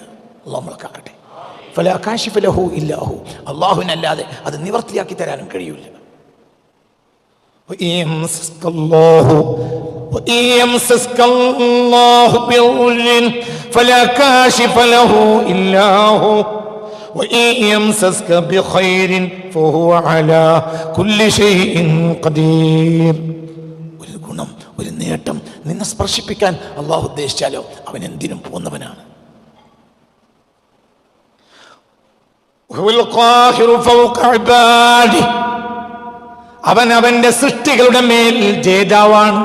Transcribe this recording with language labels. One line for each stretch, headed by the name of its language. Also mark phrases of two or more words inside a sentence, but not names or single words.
Malayalam: അള്ളാഹു നമ്മളെ
Arabic: فلا كاشف له إلا هو,
Malayalam: അള്ളാഹുവിനല്ലാതെ അത് നിവർത്തിയാക്കി തരാനും കഴിയില്ല.
Arabic: فلا كاشف له إلا هو وإن يمسسك بخير فهو على كل شيء قدير.
Malayalam: ഒരു ഗുണം, ഒരു നേട്ടം നിന്നെ സ്പർശിപ്പിക്കാൻ അള്ളാഹു ഉദ്ദേശിച്ചാലോ അവൻ എന്തിനും പോകുന്നവനാണ്. അവൻ അവന്റെ സൃഷ്ടികളുടെ മേൽ ജേതാവാണ്.